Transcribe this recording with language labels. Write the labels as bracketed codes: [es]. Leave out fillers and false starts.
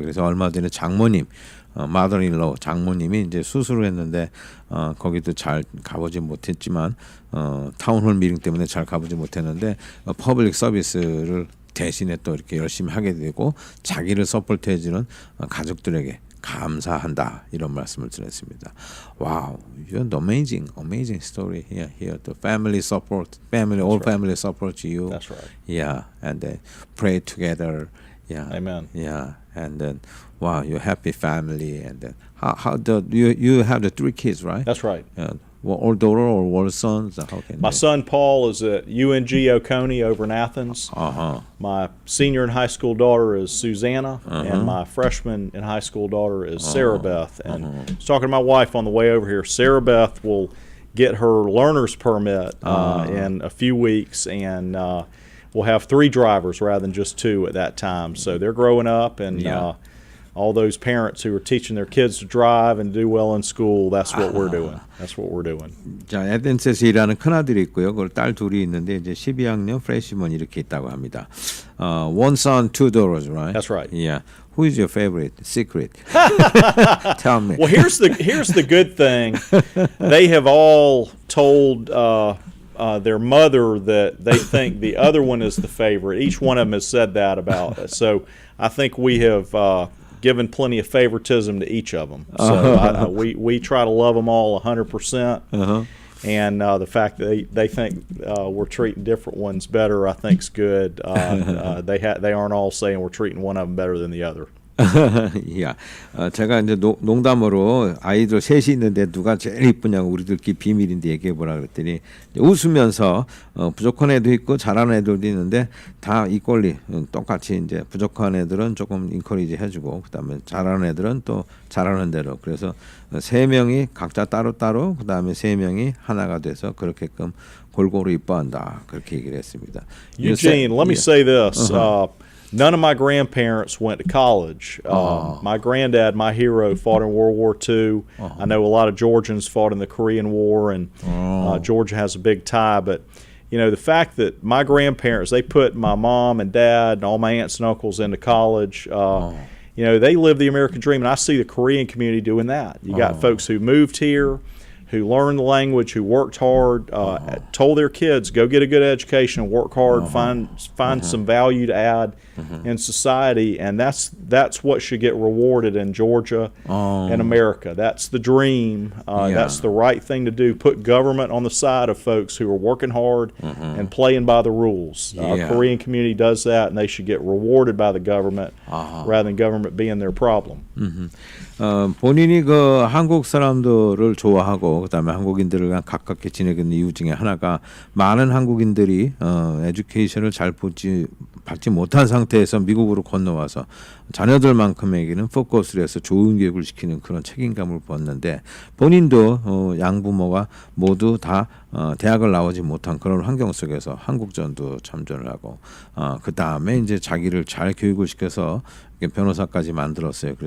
[ko] 그래서 얼마 전에 장모님, 마더인로 장모님이 이제 수술을 했는데 거기도 잘 가보지 못했지만 타운홀 미팅 때문에 잘 가보지 못했는데 퍼블릭 서비스를 대신에 또 이렇게 열심히 하게 되고 자기를 서포트해주는 가족들에게 감사한다, 이런 말씀을 드렸습니다. [en] Wow, you're amazing story here. The family support, all family support you. That's right. Yeah, and then pray together. Yeah. Amen. Yeah, and then wow, you're happy family, and then how you have the 3 kids, right? That's right. Well, all daughter or all sons? My son Paul is at UNG Oconee over in Athens. My senior in high school daughter is Susanna, and my freshman in high school daughter is Sarah Beth. And I was talking to my wife on the way over here. Sarah Beth will get her learner's permit in a few weeks, and we'll have 3 drivers rather than just 2 at that time. So they're growing up, and all those parents who are teaching their kids to drive and do well in school, that's what we're doing. That's what we're doing. [ko] 자, 에덴스에서 일하는 큰아들이 있고요. 그걸 딸 둘이 있는데 이제 12학년 프레시먼 이렇게 있다고 합니다. [en] One son, 2 daughters, right? That's right. Yeah. Who is your favorite? Secret. Tell me. Well, here's the good thing. They have all told their mother that they think the other one is the favorite. Each one of them has said that about us. So I think we have given plenty of favoritism to each of them. So we try to love them all 100%. And the fact that they think we're treating different ones better, I think, is good. They aren't all saying we're treating one of them better than the other. [ko] 야, 제가 이제 농담으로 아이들 셋이 있는데 누가 제일 이쁘냐고 우리들끼리 비밀인데 얘기해보라 그랬더니 웃으면서 부족한 애도 있고 잘하는 애들도 있는데 다 이꼴리 똑같이 이제 부족한 애들은 조금 인커리지 해주고 그다음에 잘하는 애들은 또 잘하는 대로, 그래서 3명이 각자 따로따로 그다음에 3명이 하나가 돼서 그렇게끔 골고루 이뻐한다, 그렇게 얘기를 했습니다. [en] Eugene, let me say this. None of my grandparents went to college. My granddad, my hero, fought in World War II. I know a lot of Georgians fought in the Korean War, and Georgia has a big tie. But, you know, the fact that my grandparents, they put my mom and dad and all my aunts and uncles into college, you know, they live the American dream. And I see the Korean community doing that. You got folks who moved here, who learned the language, who worked hard, told their kids, go get a good education, work hard, find some value to add in society, and that's what should get rewarded in Georgia and America. That's the dream. That's the right thing to do. Put government on the side of folks who are working hard and playing by the rules. Korean community does that, and they should get rewarded by the government rather than government being their problem. [ko] 본인이 그 한국 사람들을 좋아하고 그다음에 한국인들과 가깝게 지내는 이유 중에 하나가 많은 한국인들이 에듀케이션을 잘 받지 못한 상태에서 미국으로 건너와서 자녀들만큼에게는 포커스를 해서 좋은 교육을 시키는 그런 책임감을 벗는데, 본인도 양부모가 모두 다 대학을 나오지 못한 그런 환경 속에서 한국전도 참전을 하고 그 다음에 이제 자기를 잘 교육을 시켜서 변호사까지 만들었어요.